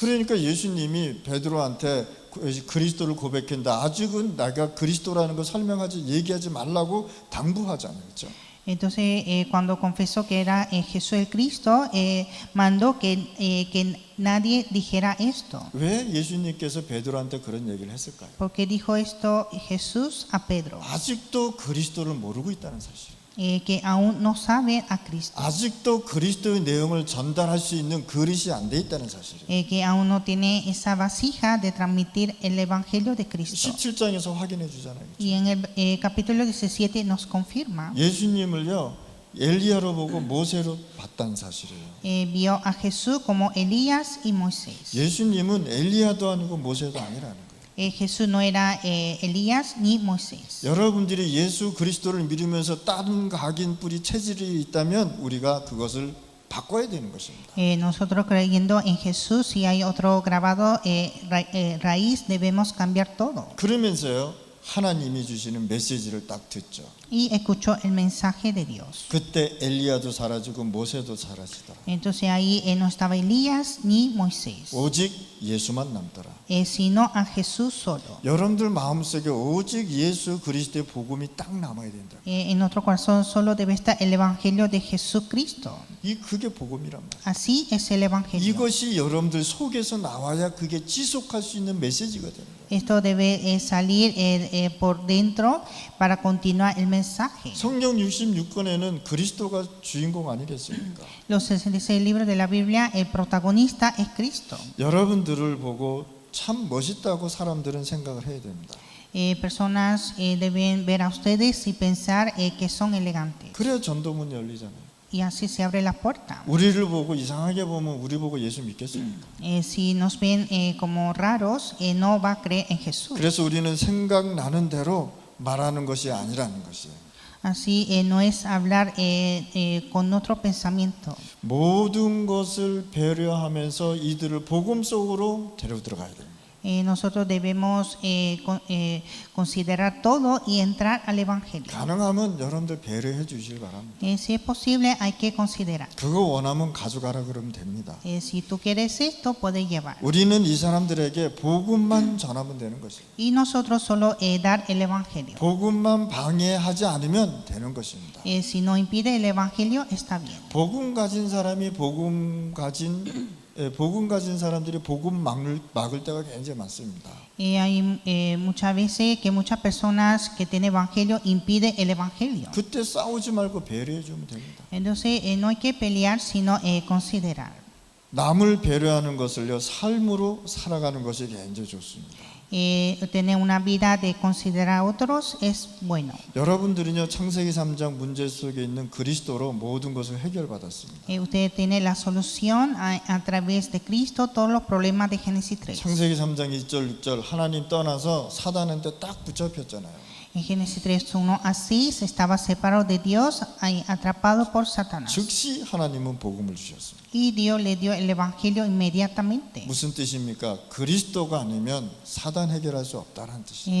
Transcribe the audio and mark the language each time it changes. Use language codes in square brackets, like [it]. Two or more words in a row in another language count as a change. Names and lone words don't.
[ko] 그러니까 예수님이 베드로한테 그리스도를 고백했는데 아직은 내가 그리스도라는 걸 설명하지 얘기하지 말라고 당부하잖아요. 그렇죠? [es] Entonces, cuando confesó que era Jesús el Cristo, mandó que nadie dijera esto. [ko] 왜 예수님께서 베드로한테 그런 얘기를 했을까요? [es] Porque dijo esto Jesús a Pedro, [ko] 아직도 그리스도를 모르고 있다는 사실. [es] que aún no sabe a Cristo, [ko] 아직도 그리스도의 내용을 전달할 수 있는 그릇이 안 돼 있다는 사실이에요. [es] que aún no tiene esa vasija de transmitir el Evangelio de Cristo. [ko] 17장에서 확인해 주잖아요. [es] Y en el capítulo 17 nos confirma. [ko] 예수님을요 엘리야로 보고 모세로 봤다는 사실이에요. [es] Vio a Jesús como Elías y Moisés. [ko] 예수님은 엘리야도 아니고 모세도 아니라는 거예요. [es] Jesús no era Elías ni Moisés. [ko] 여러분들이 예수 그리스도를 믿으면서 다른 각인 뿌리 체질이 있다면 우리가 그것을 바꿔야 되는 것입니다. [es] Nosotros creyendo en Jesús, si hay otro grabado raíz, debemos cambiar todo. [ko] 그러면서요 하나님이 주시는 메시지를 딱 듣죠. [es] Y escuchó el mensaje de Dios. [ko] 그때 엘리야도 사라지고 모세도 사라지더라. [es] Entonces ahí no estaba Elías ni Moisés, [ko] 오직 예수만 남더라. [es] sino a Jesús solo. [ko] 여러분들 마음속에 오직 예수 그리스도의 복음이 딱 남아야 된다. [es] En nuestro corazón solo debe estar el Evangelio de Jesucristo. [ko] 그게 복음이란 말이에요. [es] Así es el Evangelio. [ko] 이것이 여러분들 속에서 나와야 그게 지속할 수 있는 메시지가 되는 거예요. [es] Esto debe salir por dentro para continuar el mensaje. [ko] 성경 66권에는 그리스도가 주인공 아니겠습니까? [es] Los 66 libros de la Biblia, el protagonista es Cristo. [ko] 여러분들을 보고 참 멋있다고 사람들은 생각을 해야 됩니다. [es] Personas deben ver a ustedes y pensar que son elegantes. [ko] 그래야 전도문 열리잖아요. [es] Y así se abre la puerta. [ko] 우리를 보고 이상하게 보면 우리 보고 예수 믿겠습니까? [es] Si nos ven como raros, no va a creer en Jesús. [ko] 그래서 우리는 생각나는 대로 말하는 것이 아니라는 것이에요. [es] Así no es hablar con otro pensamiento. [ko] 모든 것을 배려하면서 이들을 복음 속으로 데려 들어가야 됩니다. [es] Nosotros debemos considerar todo y entrar al Evangelio. [ko] 가능하면 여러분들 배려해 주시길 바랍니다. [es] Si es posible, hay que considerar. [ko] 그거 원하면 가져가라 그러면 됩니다. [es] Si tú quieres esto, puedes llevar. [ko] 우리는 이 사람들에게 복음만 전하면 되는 것이에요. [es] Y nosotros solo dar el Evangelio. [ko] 복음만 방해하지 않으면 되는 것입니다. [es] Si no impide el Evangelio, está bien. [ko] 복음 가진 사람이 복음 가진 사람들이 복음 막을 때가 굉장히 많습니다. [es] Hay muchas veces que muchas personas que tienen Evangelio impiden el Evangelio. [ko] 그때 싸우지 말고 배려해 주면 됩니다. [es] Entonces no hay que pelear, sino considerar. [ko] 남을 배려하는 것을요 삶으로 살아가는 것이 굉장히 좋습니다. [es] Tener una vida de considerar a otros es bueno. [ko] 여러분들은요 창세기 3장 문제 속에 있는 그리스도로 모든 것을 해결받았습니다. [es] Usted tiene la solución a través de Cristo todos los problemas de Génesis 3. [ko] 창세기 3장 2절 6절 하나님 떠나서 사단한테 딱 붙잡혔잖아요. [es] En Génesis 3, 1 a 6 estaba separado de Dios, atrapado por Satanás. [ko] 즉시 하나님은 복음을 주셨습니다. [es] Y Dios le dio el Evangelio inmediatamente. [ko] 무슨 뜻입니까? 그리스도가 아니면 사단 해결할 수 없다는 뜻이에요.